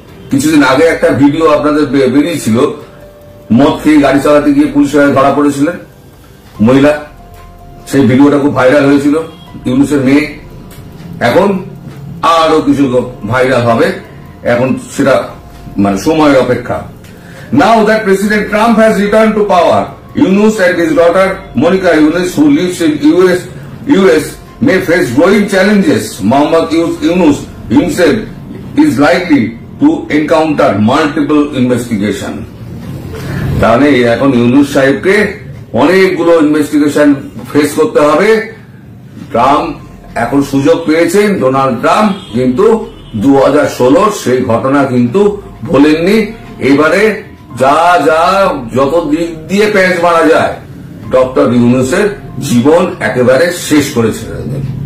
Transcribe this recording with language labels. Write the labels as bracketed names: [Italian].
[Bangla] কিছুদিন আগে একটা ভিডিও আপনাদের বেরিয়েছিল, মদ খেয়ে গাড়ি চালাতে গিয়ে পুলিশের ধরা পড়েছিলেন মহিলা, সেই ভিডিওটা খুব ভাইরাল হয়েছিল। ইউনূসের মেয়ে এখন আরো কিছু ভাইরাল হবে, এখন সেটা মানে সময়ের অপেক্ষা। [English] Now that President Trump has returned to power, Yunus and his daughter Monica Yunus, who lives in US, may face growing challenges. Mohammad Yunus himself is likely to encounter multiple investigation. [Bangla] তাহলে এখন ইউনূস সাহেবকে অনেকগুলো investigation face করতে হবে। Trump এখন সুযোগ পেয়েছেন, Donald Trump কিন্তু 2016 সেই ঘটনা কিন্তু ভোলেননি। এবারে যা যত দিক দিয়ে প্যাঁচ মারা যায় ডক্টর ইউনূসের জীবন একেবারে শেষ করে ছেড়ে দেবেন।